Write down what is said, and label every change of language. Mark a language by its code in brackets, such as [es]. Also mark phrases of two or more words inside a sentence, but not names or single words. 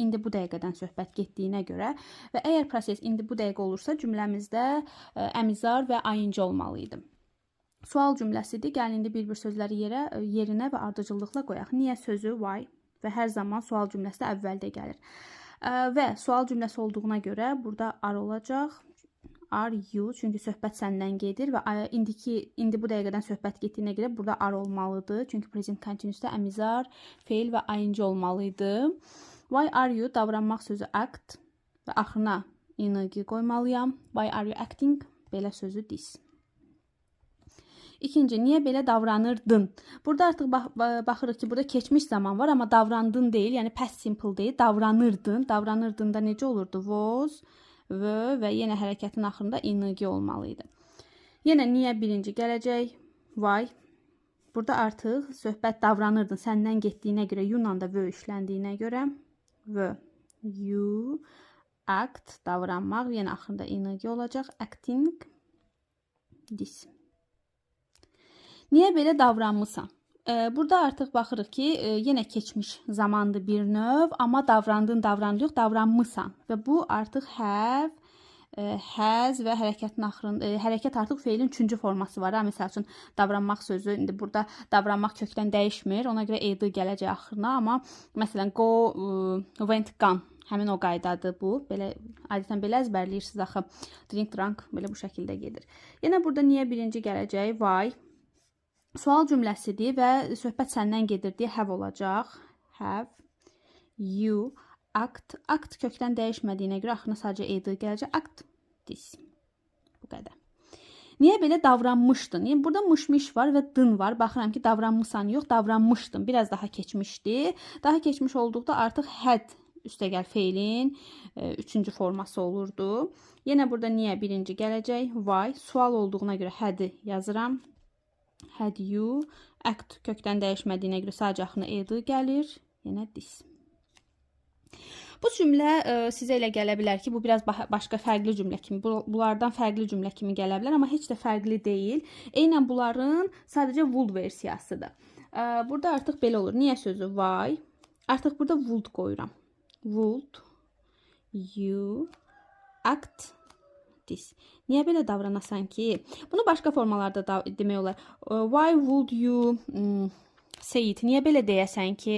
[az] İndi bu dəqiqədən söhbət getdiyinə görə və əgər proses indi bu dəqiqə olursa, cümləmizdə əmizar və ayıncı olmalı idi. Sual cümləsidir. Gəlin indi bir-bir sözləri yerinə və ardıcıllıqla qoyaq. Niyə sözü why və hər zaman sual cümləsi də əvvəldə gəlir. Və sual cümləsi olduğuna görə burada are olacaq. [en] Are you? [az] Çünki söhbət səndən gedir və indi bu dəqiqədən söhbət getdiyinə görə burada are olmalıdır. Çünki [en] present continuous'da [az] əmizar, feil və ayıncı olmalıydı. [en] Why are you? [az] Davranmaq sözü act və axırına ing qoymalıyam. [en] Why are you acting? [az] Belə sözü this. İkinci, niyə belə davranırdın? Burada artıq baxırıq ki, burada keçmiş zaman var, amma davrandın deyil, yəni [en] past simple [az] deyil, davranırdın. Davranırdın da necə olurdu? [en] Was, were [az] və yenə hərəkətin axırında ing olmalıydı. Yenə niyə birinci gələcək? [en] Why. [az] Burada artıq söhbət davranırdın, səndən getdiyinə görə, you-la da were işləndiyinə görə. [en] Were, you, act, [az] davranmaq, yenə axırında ing olacaq. [en] Acting, this. [az] Niyə belə davranmısan? Burada artıq baxırıq ki, yenə keçmiş zamandır bir növ, amma davrandın, davranılıq, davranmısan. Və bu artıq [en] have, has [az] və hərəkətin axırında, hərəkət artıq feilin 3-cü forması var. Məsəl üçün, davranmaq sözü, indi burada davranmaq kökdən dəyişmir, ona görə ed gələcək axırına, amma məsələn, [en] go, went, gone. [az] Həmin o qaydadır bu. Adətən belə əzbərləyirsiniz axı. [en] Drink, drank, [az] belə bu şəkildə gedir. Yenə burada niyə birinci gələcək? [en] Why. [az] Sual cümləsidir və söhbət səndən gedir deyə have olacaq. [en] Have, you, act. [az] Act kökdən dəyişmədiyinə görə axırına sadəcə ed gələcək. [en] Act, this. [az] Bu qədər. Niyə belə davranmışdın? Yəni, burada mış var və dın var. Baxıram ki, davranmışsan yox, davranmışdın. Biraz daha keçmişdi. Daha keçmiş olduqda artıq had üstəgəl feilin 3-cü forması olurdu. Yenə burada niyə birinci gələcək? [en] Why. [az] Sual olduğuna görə had yazıram. [en] Had you, [az] act kökdən dəyişmədiyinə görə sadəcə axırına ed gəlir. Yenə this. Bu cümlə sizə elə gələ bilər ki, bu biraz başqa fərqli cümlə kimi, bunlardan fərqli cümlə kimi gələ bilər, amma heç də fərqli deyil. Eynən bunların sadəcə would versiyasıdır. Burada artıq belə olur. Niyə sözü why? Artıq burada would qoyuram. [en] Would you act this. [az] Niyə belə davranasan ki? Bunu başqa formalarda da demək olar. [en] Why would you say it? [az] Niyə belə deyəsən ki?